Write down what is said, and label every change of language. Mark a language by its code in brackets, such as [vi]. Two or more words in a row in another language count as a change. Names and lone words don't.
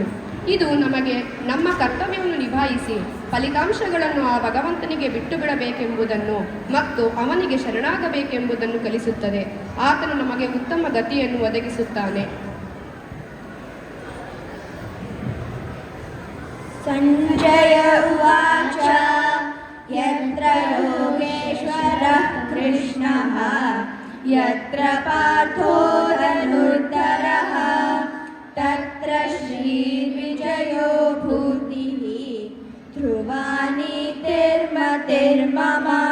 [kn] ಇದು ನಮಗೆ ನಮ್ಮ ಕರ್ತವ್ಯವನ್ನು ನಿಭಾಯಿಸಿ ಫಲಿತಾಂಶಗಳನ್ನು ಆ ಭಗವಂತನಿಗೆ ಬಿಟ್ಟು ಬಿಡಬೇಕೆಂಬುದನ್ನು ಮತ್ತು ಅವನಿಗೆ ಶರಣಾಗಬೇಕೆಂಬುದನ್ನು ಕಲಿಸುತ್ತದೆ. ಆತನು ನಮಗೆ ಉತ್ತಮ ಗತಿಯನ್ನು ಒದಗಿಸುತ್ತಾನೆ. [sa] संजय उवाच यत्र योगेश्वरः कृष्णः यत्र पार्थो धनुर्धरः तत्र श्रीर्विजयो भूतिः ध्रुव नीतिर्मतिर्मम.